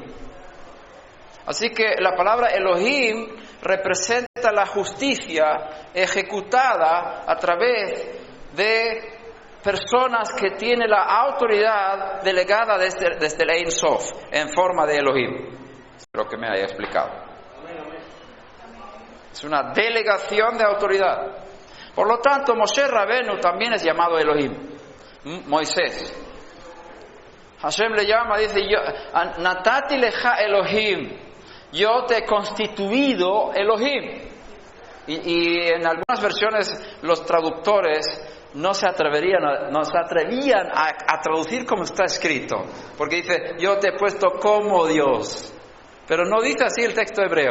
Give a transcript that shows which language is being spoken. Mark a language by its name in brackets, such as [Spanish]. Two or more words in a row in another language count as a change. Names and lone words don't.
[Spanish] Así que la palabra Elohim representa la justicia ejecutada a través de personas que tienen la autoridad delegada desde el Ein Sof en forma de Elohim. Espero que me haya explicado. Es una delegación de autoridad. Por lo tanto, Moshe Rabenu también es llamado Elohim, Moisés. Hashem le llama, dice: [Hebrew] נתתי לך אלהים, [Spanish] yo te he constituido Elohim. Y en algunas versiones los traductores no se atrevían a traducir como está escrito, porque dice: yo te he puesto como Dios, pero no dice así el texto hebreo.